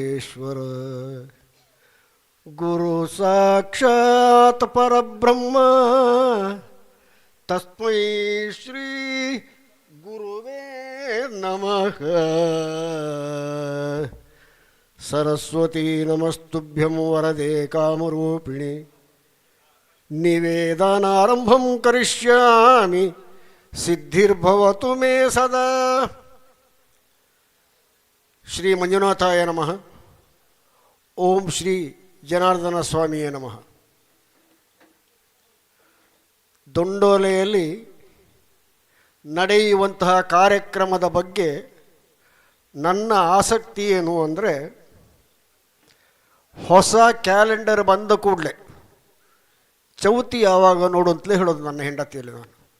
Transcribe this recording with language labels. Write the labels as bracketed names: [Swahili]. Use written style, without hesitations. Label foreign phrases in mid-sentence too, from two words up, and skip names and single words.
[Sanskrit] ಪರಮೇಶ್ವರ ಗುರು ಸಾಕ್ಷಾತ್ ಪರಬ್ರಹ್ಮ ತಸ್ಮೈ ಶ್ರೀ ಗುರುವೇ ನಮಃ. ಸರಸ್ವತೀ ನಮಸ್ತುಭ್ಯಂ ವರದೆ ಕಾಮರೂಪಿಣಿ ನಿವೇದನಾರಂಭಂ ಕರಿಷ್ಯಾಮಿ ಸಿದ್ಧಿರ್ಭವತು ಮೇ ಸದಾ. ಶ್ರೀ ಮಂಜುನಾಥಾಯ ನಮಃ. ಓಂ ಶ್ರೀ ಜನಾರ್ದನ ಸ್ವಾಮಿಯೇ ನಮಃ. [Kannada] ದೊಂಡೋಲೆಯಲ್ಲಿ ನಡೆಯುವಂತಹ ಕಾರ್ಯಕ್ರಮದ ಬಗ್ಗೆ ನನ್ನ ಆಸಕ್ತಿ ಏನು ಅಂದರೆ, ಹೊಸ ಕ್ಯಾಲೆಂಡರ್ ಬಂದ ಕೂಡಲೇ ಚೌತಿ ಯಾವಾಗ ನೋಡು ಅಂತಲೇ ಹೇಳೋದು ನನ್ನ ಹೆಂಡತಿಯಲ್ಲಿ ನಾನು.